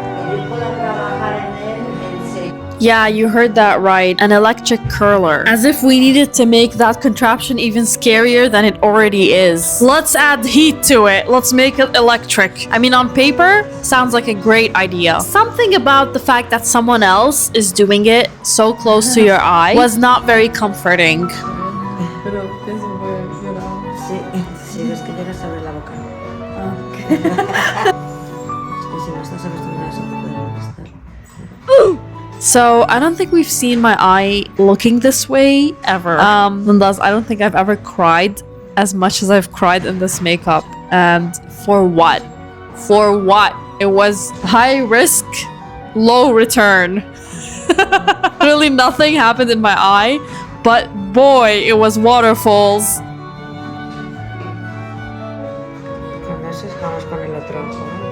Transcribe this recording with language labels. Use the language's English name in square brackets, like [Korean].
[Spanish] Yo puedo trabajar en él en seco. [English] Yeah, you heard that right. An electric curler. As if we needed to make that contraption even scarier than it already is. Let's add heat to it. Let's make it electric. I mean, on paper, sounds like a great idea. Something about the fact that someone else is doing it so close to your eye was not very comforting. [Spanish] Sí, sí, ves que lloras, abre la boca. Es que si no estás acostumbrada a eso te puede molestar. [English] So, I don't think we've seen my eye looking this way ever. Thus, I don't think I've ever cried as much as I've cried in this makeup. And for what? For what? It was high risk, low return. Really nothing happened in my eye, but boy, it was waterfalls. [Spanish] Con eso vamos con el otro ojo.